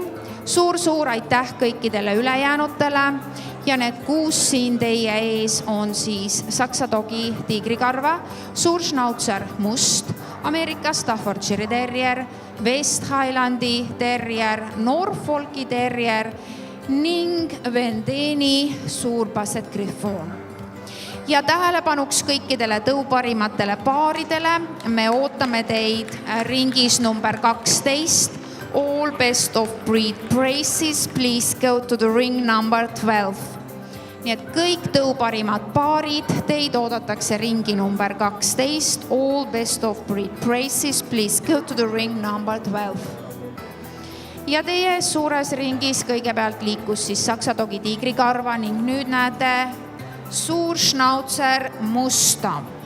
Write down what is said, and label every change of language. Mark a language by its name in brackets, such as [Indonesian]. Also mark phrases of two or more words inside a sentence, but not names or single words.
[Estonian] Suur aitäh kõikidele ülejäänutele ja need 6 siin teie ees on siis Saksa dogi tiigrikarva, suur schnauzer must, Ameerika Staffordshire terrier, West Highlandi terrier, Norfolki terrier ning Vendeni suur basset griffoon. Ja tähelepanuks kõikidele tõuparimatele paaridele, me ootame teid ringis number 12. [English] All best of breed braces, please go to the ring number 12. [Estonian] Nii et kõik tõuparimad paarid, teid oodatakse ringi number 12. [English] All best of breed braces, please go to the ring number 12. [Estonian] Ja teie suures ringis kõigepealt liikus siis Saksa dogi tiigrikarva ning nüüd näete suur schnauzer musta.